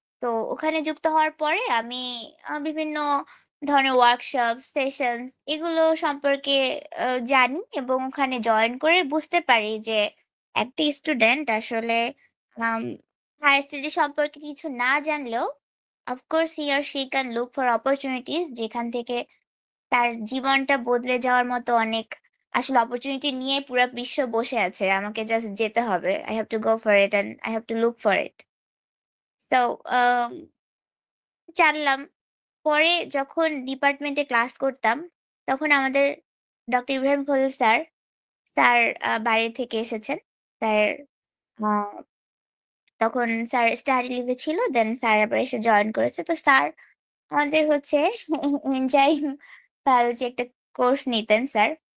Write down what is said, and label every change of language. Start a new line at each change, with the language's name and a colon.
Bangla: তো ওখানে যুক্ত হওয়ার পরে আমি বিভিন্ন ধরনের ওয়ার্কশপ, সেশনস এগুলো সম্পর্কে জানি এবং ওখানে জয়েন করে বুঝতে পারি যে একটা স্টুডেন্ট আসলে আম হায়ার স্টাডি সম্পর্কে কিছু না জানলেও
English: of course he or she can look for opportunities
Bangla: যেখান থেকে তার জীবনটা বদলে যাওয়ার মতো অনেক আসলে অপরচুনিটি নিয়ে পুরা বিশ্ব বসে আছে। আমাকে জাস্ট যেতে হবে।
English: I have to go for it and I have to look for it.
Bangla: তো আম জানলাম। পরে যখন ডিপার্টমেন্টে ক্লাস করতাম, তখন আমাদের ডক্টর ইব্রাহিম খলিল স্যার বাইরে থেকে এসেছেন। স্যার আ তখন স্যার স্টাডি লিভে ছিল। দেন স্যার আবার এসে জয়েন করেছে। তো স্যার আমাদের এনজাইম বায়োলজি একটা কোর্স নিতেন স্যার।